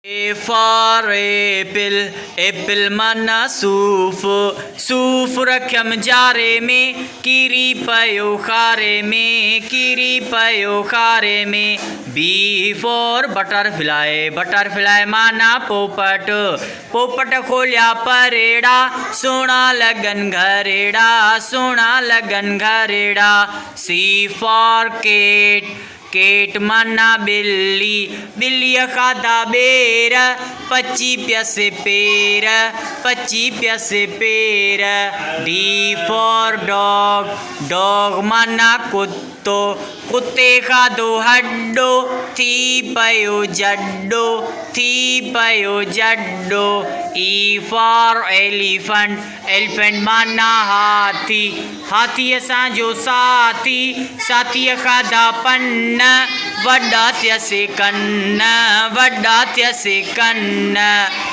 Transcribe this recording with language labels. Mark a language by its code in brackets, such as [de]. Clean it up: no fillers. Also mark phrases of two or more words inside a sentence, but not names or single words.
[en] A for apple, [sd] apple mana सूफ, सूफ रखम जारे में, कीरी पयो खारे में, कीरी पयो खारे में. [en] B for butterfly, [sd] butterfly माना पोपट, पोपट खोलिया परेड़ा, सोना लगन घरेड़ा, सोना लगन घरेड़ा. [en] C for cat, [sd] केट माना बिल्ली, बिल्ली खाता बेर, पच्ची प्यासे पेर, पच्ची प्यासे पेर. [en] D for dog, [sd] डॉग माना कुत्तो, कुत्ते खादो हड्डो, थी पयो जड्डो, थी पयो जड्डो. [en] E for elephant, [sd] एलिफेंट माना हाथी, हाथी असांजो साथी, साथी खादा पन्न, वॾा थियसे कन्न, वॾा थियसे कन्न.